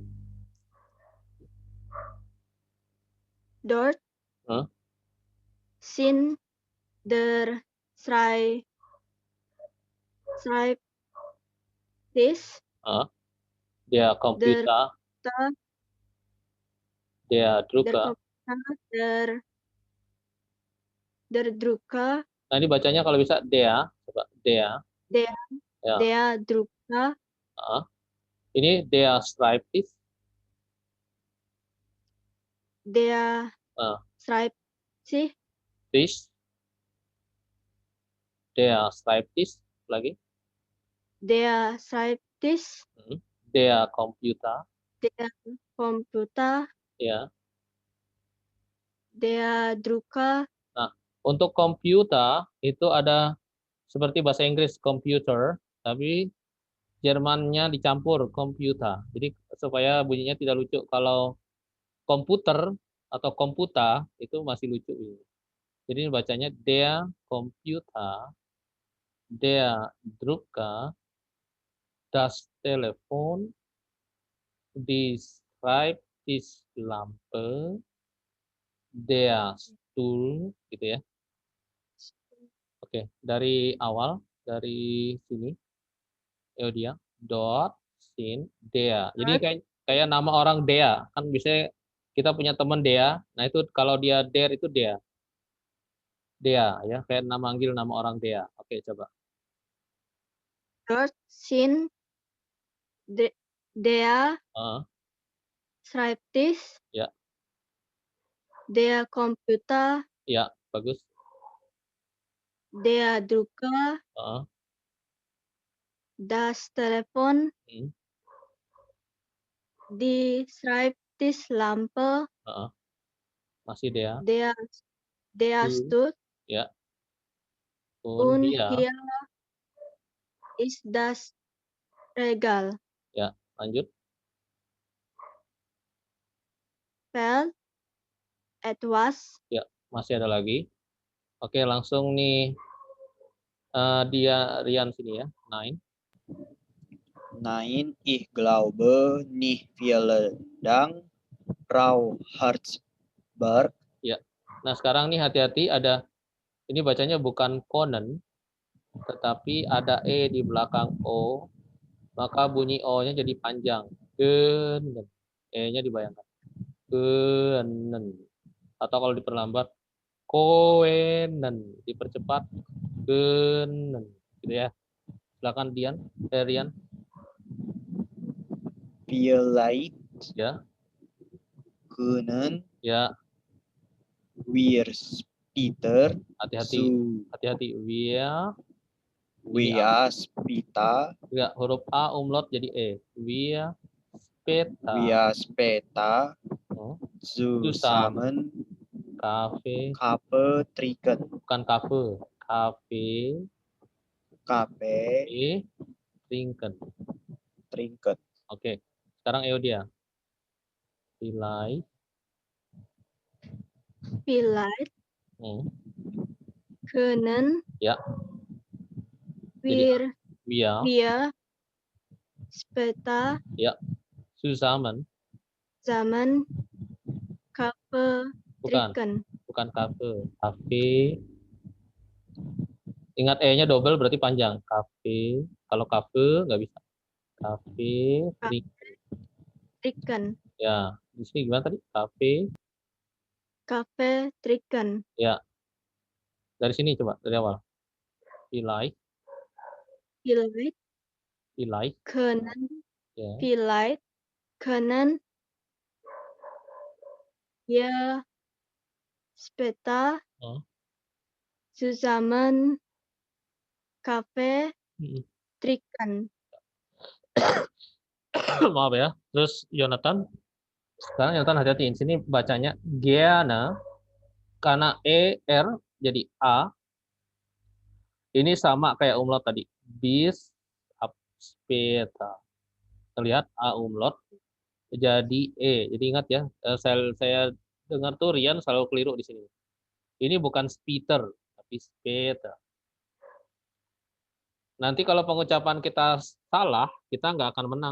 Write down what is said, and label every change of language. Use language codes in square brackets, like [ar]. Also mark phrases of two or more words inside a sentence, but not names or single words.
[de] Dort sind der Schreibtisch, Der Computer, der Drucker. der Drucker, [id] Nah, ini bacanya kalau bisa der, coba der. Ya. [de] der Drucker, Ini der Schreibtisch. der Schreibtisch, Der Schreibtisch lagi. der Schreibtisch, Der Computer. der Computer, [id] Ya. [de] der Drucker. [id] Nah, untuk komputer itu ada seperti bahasa Inggris computer, tapi Jermannya dicampur komputer. Jadi supaya bunyinya tidak lucu. Kalau komputer atau komputa itu masih lucu. Jadi bacanya [de] der Computer, der Drucker, das Telefon, die Schreibtischlampe, der Stuhl, [id] gitu ya. Oke, dari awal, dari sini, dia dot, sin, dea. Jadi kayak nama orang Dea, kan biasanya kita punya teman Dea. Nah itu kalau dia der itu Dea. Dea ya, kayak manggil nama orang Dea. Oke, coba. [de] Dort sind der Heeh, Schreibtisch, [id] ya, [de] der Computer, [id] ya, bagus. [de] der Drucker, Heeh, das Telefon, hmm, die Schreibtischlampe, [id] heeh. Masih Dea. [de] der Stuhl Ya, und dia. hier ist das Regal. [id] Ya, lanjut. [de] Fehlt etwas. [id] Ya, masih ada lagi. Oke, langsung nih dia Rian sini ya. 9. [de] Nein, ich glaube nicht vielen Dank, Frau Harzberg. [id] Ya. Nah, sekarang nih hati-hati ada ini bacanya bukan konen tetapi ada e di belakang o, maka bunyi o-nya jadi panjang. Genen. E-nya dibayangkan. Genen. Atau kalau diperlambat koenen, dipercepat genen. Gitu ya. Silakan Rian. [de] Vielleicht [id] Ya. [de] können [id] Ya, [de] wir später [id] hati-hati. [de] wir später [id] Enggak, huruf A umlaut jadi E. [de] Wir später Oh, zusammen Kafe. Kaffee trinken. [id] Bukan kafe. [de] Kafe Trinken. trinken. [id] Oke. Sekarang Eudia. [de] Vielleicht können [id] Ya. [de] wir Wir. später [id] Ya. Zusammen. [de] Kaffee trinken. [id] Bukan kafe. Ingat E-nya double berarti panjang. Kafe. Kalau kafe nggak bisa. Kafe [de] Trinken. [id] Ya. Di sini gimana tadi? [de] Kafe trinken. [id] Ya. Dari sini coba dari awal. [de] Vielleicht können [id] ya. [de] vielleicht können wir später zusammen Kaffee trinken. [id] Maaf ya. Terus Yonatan. Sekarang Yonatan hati-hati. Di sini bacanya gerne. Karena R jadi A. Ini sama kayak umlaut tadi. [de] Bis später. [id] Terlihat A umlaut jadi E. Jadi ingat ya. Saya dengar tuh Rian selalu keliru di sini. Ini bukan später, tapi später. Nanti kalau pengucapan kita salah, kita nggak akan menang.